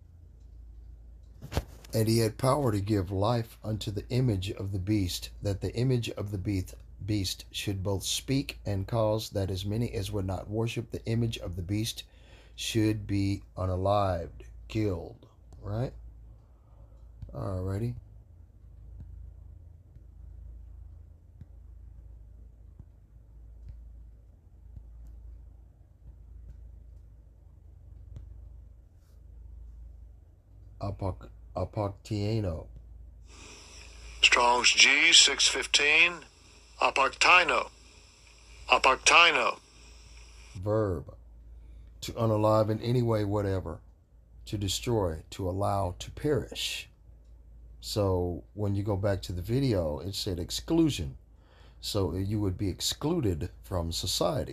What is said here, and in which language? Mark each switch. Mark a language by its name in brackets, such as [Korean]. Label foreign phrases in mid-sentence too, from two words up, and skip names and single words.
[English] And he had power to give life unto the image of the beast, that the image of the beast should both speak and cause that as many as would not worship the image of the beast should be unalived, killed. Right? Alrighty. Apoctiano. Strong's G 615. Apoctino. Apoctino. Verb. To unalive in any way, whatever. To destroy, to allow, to perish. So when you go back to the video, it said exclusion. So you would be excluded from society.